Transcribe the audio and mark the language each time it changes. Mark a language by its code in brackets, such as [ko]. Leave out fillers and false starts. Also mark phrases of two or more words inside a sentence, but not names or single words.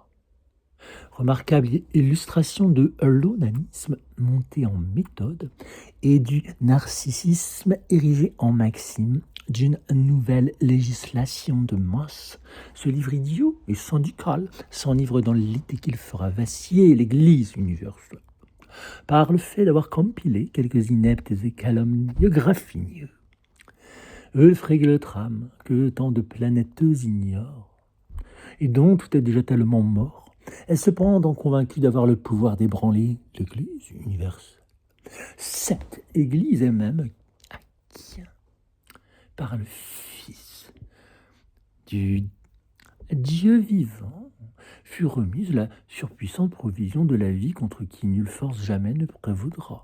[fr] Remarquable illustration de l'onanisme monté en méthode et du narcissisme érigé en maxime d'une nouvelle législation de masse. Ce livre idiot et syndical s'enivre dans l'idée qu'il fera vaciller l'Église universelle par le fait d'avoir compilé quelques ineptes et calomnieux graffigneux. Wulfric le trame, que tant de planèteux ignorent, et dont tout est déjà tellement mort, est cependant convaincu d'avoir le pouvoir d'ébranler l'Église universelle. Cette Église est même acquise par le Fils du Dieu vivant, fut remise la surpuissante provision de la vie contre qui nulle force jamais ne prévaudra.